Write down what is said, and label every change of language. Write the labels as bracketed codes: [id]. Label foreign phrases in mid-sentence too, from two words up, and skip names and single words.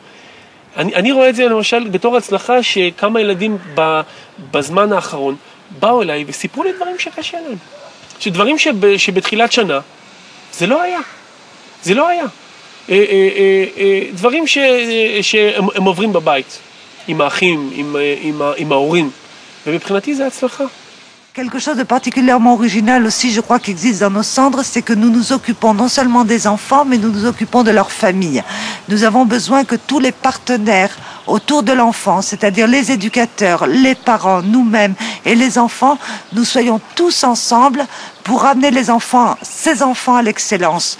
[he] אני רואה את זה למשל בתור הצלחה שכמה ילדים בזמן האחרון באו אליי וסיפרו לי דברים שקשה להם. שדברים שבתחילת שנה זה לא היה. זה לא היה. דברים שהם עוברים בבית, עם האחים, עם ההורים. ומבחינתי זה הצלחה. [fr] Quelque chose de particulièrement original aussi, je crois, qui existe dans nos cendres, c'est que nous nous occupons non seulement des enfants, mais nous nous occupons de leur famille. Nous avons besoin que tous les partenaires autour de l'enfant, c'est-à-dire les éducateurs, les parents, nous-mêmes et les enfants, nous soyons tous ensemble pour amener les enfants, ces enfants à l'excellence.